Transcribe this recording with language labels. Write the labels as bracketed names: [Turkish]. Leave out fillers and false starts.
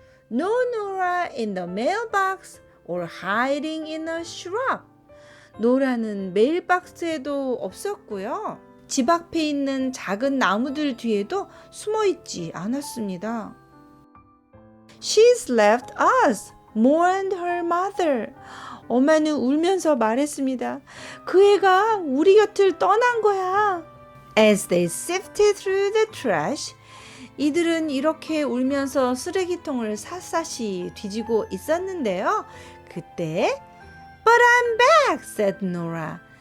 [English] No Nora in the mailbox or hiding in a shrub. [Korean] 노라는 메일박스에도 없었고요. 집 앞에 있는 작은 나무들 뒤에도 숨어 있지 않았습니다. [English] She's left us, mourned her mother. [Korean] 엄마는 울면서 말했습니다. 그 애가 우리 곁을 떠난 거야. [English] As they sifted through the trash, [Korean] 이들은 이렇게 울면서 쓰레기통을 샅샅이 뒤지고 있었는데요. 그때 [English] But I'm back, said Nora.